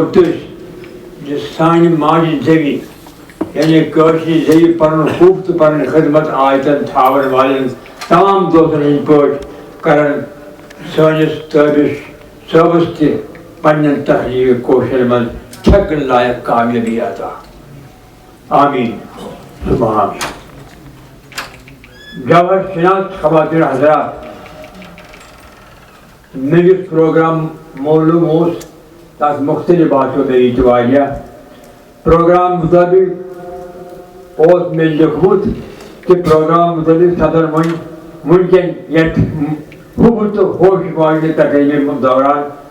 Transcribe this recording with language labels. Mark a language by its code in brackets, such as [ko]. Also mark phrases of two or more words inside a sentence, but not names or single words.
[ks] تٔسۍ زِ سانہِ ماجہِ زیوِ یعنی کٲشرِ زیوِ پنُن حُب تہٕ پنٕنۍ خدمت آیتن تھاون والٮ۪ن تمام دوستن ہٕنٛدۍ پٲٹھۍ کرن سٲنِس تابش صٲبس تہِ پننٮ۪ن تحریٖر کوشرن منٛز چھکن لایق کامیٲبی عطا آمیٖن ثم آمیٖن جوہر شناس خواتین حضرات مےٚ یُس پروگرام معلوم اوس تتھ مختلف باسیو مےٚ یہِ تہِ واریاہ پروگرام مطٲبق اوس مےٚ لیوکھمُت کہِ پروگرام مطٲبق سپدن وٕنکٮ۪ن یتھ حُبہٕ تہٕ ہوش واجنہِ تقریٖبہِ دوران